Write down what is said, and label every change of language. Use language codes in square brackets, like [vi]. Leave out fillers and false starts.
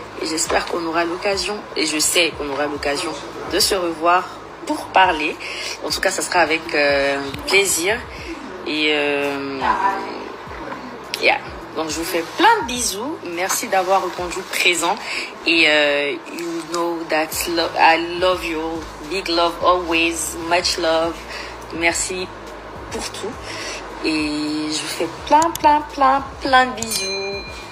[fr] Et j'espère qu'on aura l'occasion, et je sais qu'on aura l'occasion de se revoir pour parler. En tout cas, ça sera avec plaisir. Et yeah. Donc, je vous fais plein de bisous. Merci d'avoir répondu présent. [en] Et you know that I love you. Big love always. Much love. [fr] Merci pour tout. Et je vous fais plein de bisous.